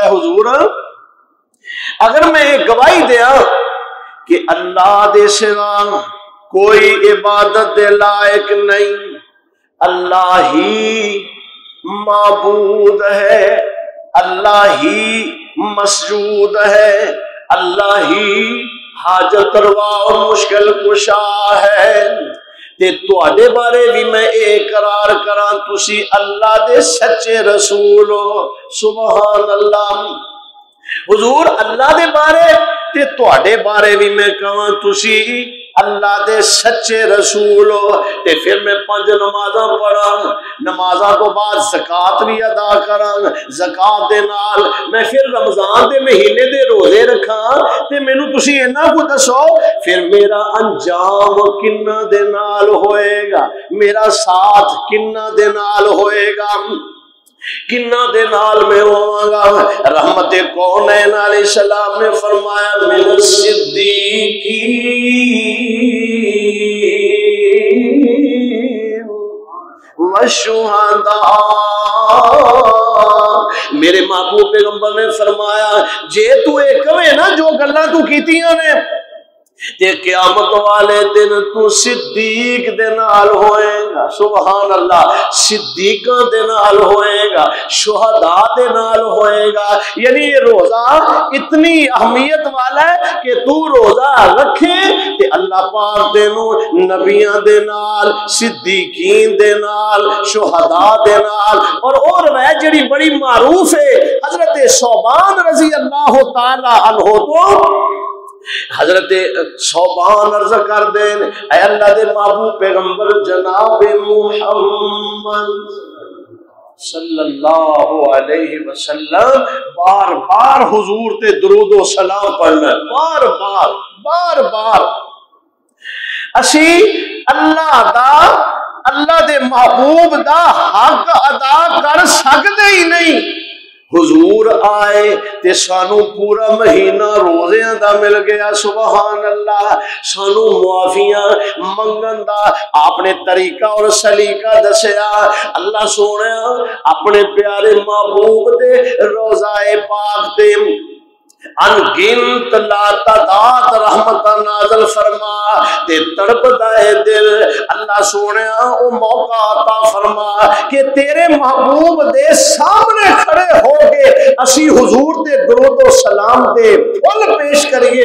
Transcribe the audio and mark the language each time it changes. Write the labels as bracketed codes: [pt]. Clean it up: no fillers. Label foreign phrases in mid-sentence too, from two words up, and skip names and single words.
[pa] ہے حضور اگر میں ایک گواہی دیاں کہ اللہ دے سوا کوئی عبادت دے لائق نہیں، اللہ ہی معبود ہے، اللہ ہی مسجود ہے، اللہ ہی حاجت روا اور مشکل کشا ہے، تے تواڈے بارے بھی میں اقرار کراں تسی اللہ دے سچے رسول ہو۔ [ar] سبحان اللہ۔ [pa] حضور اللہ دے بارے تے تواڈے بارے بھی میں کہاں تسی اللہ دے سچے رسول ہو، تے پھر میں 5 نمازاں پڑھاں، نمازاں تو بعد زکات بھی ادا کراں، زکات دے نال میں پھر رمضان دے مہینے دے روزے رکھاں، تے مینوں تسی انہاں کو دسو پھر میرا انجام کنہ دے نال ہوئے گا، میرا ساتھ کنہ دے نال ہوئے گا، کنہ دے نال میں ہوں گا۔ رحمت کونین [ar] علیہ السلام [pa] نے فرمایا [ar] من الصدیقین والشہداء۔ [pa] میرے محبوب پیغمبر نے فرمایا جے تو اے کہے نا جو گلاں تو کیتیاں نے تے قیامت والے دن تو صدیق دے نال ہوئے گا۔ [ar] سبحان اللہ۔ [pa] صدیقاں دے نال ہوئے گا، شہداء دے نال ہوئے گا۔ یعنی یہ روزہ اتنی اہمیت والا ہے کہ تو روزہ رکھے تے اللہ پاک دے نو نبیاں دے نال، صدیقین دے نال، شہداء دے نال۔ اور روایت جڑی بڑی معروف ہے حضرت ثوبان [ar] رضی اللہ تعالی عنہ [pa] تو حضرت ثوبان عرض کر دین اے اللہ دے محبوب پیغمبر جناب محمد [ar] صلی اللہ علیہ وسلم [pa] بار بار حضور تے درود و سلام پڑھنا، بار بار اسی اللہ دے محبوب دا حق ادا کر سکتے ہی نہیں۔ حضور آئے تے سانو پورا مہینہ روزیاں دا مل گیا، [ar] سبحان اللہ۔ [pa] سانو معافیاں منگن دا آپ نے طریقہ اور سلیقہ دسیا۔ اللہ سونے اپنے پیارے محبوب دے روزہ پاک دے انگنت لا تعداد رحمت نازل فرما تے تڑپ دائے دل۔ اللہ سونے او موقع عطا فرما کہ تیرے محبوب دے سامنے کھڑے ہو کے اسی حضور دے درود و سلام دے پھل پیش کریے۔